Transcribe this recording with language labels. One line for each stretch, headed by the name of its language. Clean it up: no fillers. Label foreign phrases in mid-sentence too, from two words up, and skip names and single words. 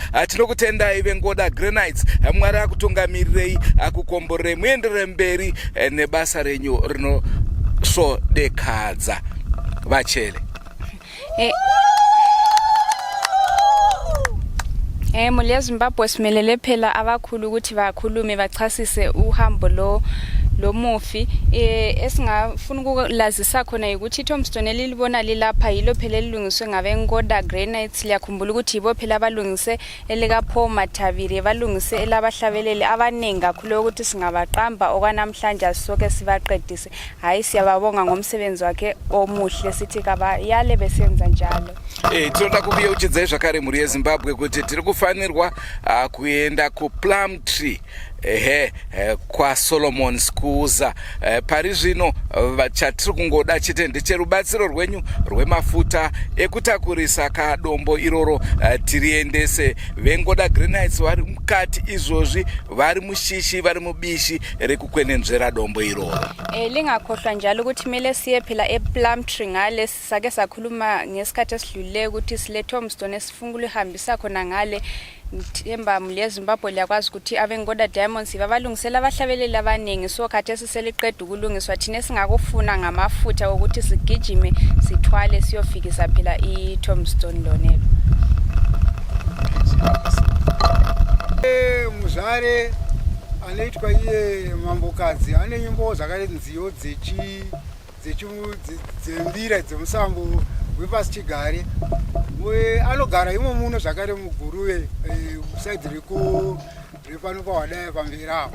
Shona: Tinokutendai vengoda granites, Mwari akutungamirirei, akukomborerei muenderere mberi nebasa renyu rinosvodekadza. Vachele.
North Ndebele: Muli yeZimbabwe simelele phela abakhulu ukuthi bakhulume bachasise uhambo lo mufi. Esingafuna ukulazisa khona ukuthi iTombstone elilibona lilapha yilo phela elilungiswe ngabengoda granites. Liyakhumbula ukuthi yibo phela abalungise elikaPaul Mathavire, balungise elabahlabeleli abanengi kakhulu ukuthi singabaqamba okwanamhlanje soke sibaqedise. Hayi siyababonga ngomsebenzi wakhe omuhle, sithi kabayale besenza njalo.
Shona: Tinoda kukuyeuchidzai zvakare muri yeZimbabwe kuti tiri kufanirwa kuenda kuPlum Tree kwa Solomon Skuza. Pari zvino chatiri kungoda chete ndecherubatsiro rwenyu rwemafuta ekutakurisa kadombo iroro tiriendese. Vengoda granites vari mukati izvozvi, vari mushishi, vari mubishi rekukwenenzvera dombo iroro.
North Ndebele: Lingakhohlwa njalo ukuthi mele siye phela ePlum Tree ngale sake sakhuluma ngesikhathi esidlulile ukuthi sile Tombstone esifungule ihambisa khona ngale. Emba muli yeZimbabwe liyakwazi ukuthi abengoda diamonds babalungisela abahlabeleli abaningi, so khathi esiseliqeda ukulungiswa thina singakufuna ngamafutha ukuthi sigijime sithwale siyofikisa phela iTombstone lonelo.
Shona: Muzare anoitwa iye mambokadzi ane nyimbo dzakarenziyo dzembira dzemusambo wepasi chigare. Anogara imo muno zvakare muGuruve kusaidhi repano pawadaya pamberi apo.